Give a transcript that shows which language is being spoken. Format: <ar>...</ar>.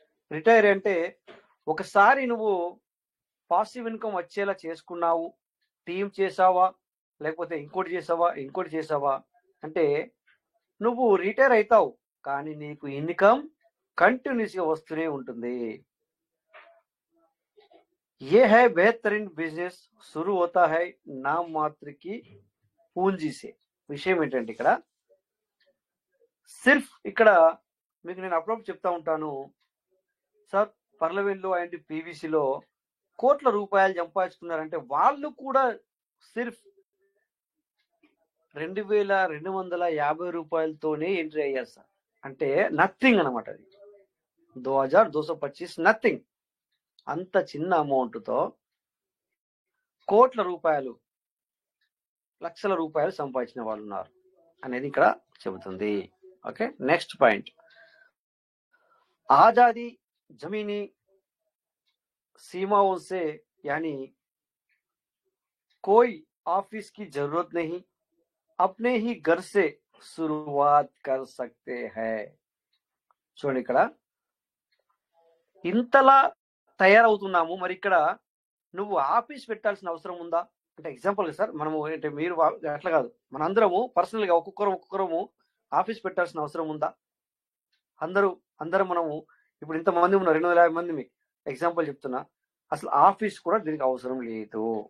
<te>Retire అంటే ఒకసారి నువ్వు పాసివ్ ఇన్కమ్ వచ్చేలా చేసుకున్నావు, టీమ్ చేసావా, లేకపోతే ఇంకోటి చేసావా అంటే నువ్వు రిటైర్ అవుతావు, కానీ నీకు ఇన్కమ్ కంటిన్యూస్ గా వస్తూనే ఉంటుంది.</te> <hi>ये है बेहतरीन बिजनेस शुरू होता है नाम मात्र की పూంజీ సే.</hi> <te>విషయం ఏంటంటే ఇక్కడ సిర్ఫ్ ఇక్కడ మీకు నేను అప్పుడప్పుడు చెప్తా ఉంటాను సార్, పర్లవెల్లో అండ్ పీవీసీలో కోట్ల రూపాయలు సంపాదించుకున్నారంటే వాళ్ళు కూడా సిర్ఫ్ 2250 రూపాయలతోనే ఎంట్రీ అయ్యారు సార్. అంటే నథింగ్ అనమాట, అది 2225 నథింగ్. అంత చిన్న అమౌంట్తో కోట్ల రూపాయలు, లక్షల రూపాయలు సంపాదించిన వాళ్ళు ఉన్నారు అనేది ఇక్కడ చెబుతుంది.</te> <hi>ఓకే, నెక్స్ట్ పాయింట్, आजादी जमीनी सीमाओं से, यानी कोई ऑफिस की जरूरत नहीं, अपने ही घर से शुरुआत कर सकते हैं.</hi> <te>చూడండి, ఇక్కడ ఇంతలా తయారవుతున్నాము, మరి ఇక్కడ నువ్వు ఆఫీస్ పెట్టాల్సిన అవసరం ఉందా అంటే ఎగ్జాంపుల్ సార్, మనము అంటే మీరు అట్లా కాదు, మనందరము పర్సనల్ గా ఒక్కొక్కరము ఆఫీస్ పెట్టాల్సిన అవసరం ఉందా? అందరం మనము ఇప్పుడు ఇంతమంది ఉన్నారు, 250 మంది, మీకు ఎగ్జాంపుల్ చెప్తున్నా, అసలు ఆఫీస్ కూడా దీనికి అవసరం లేదు.</te>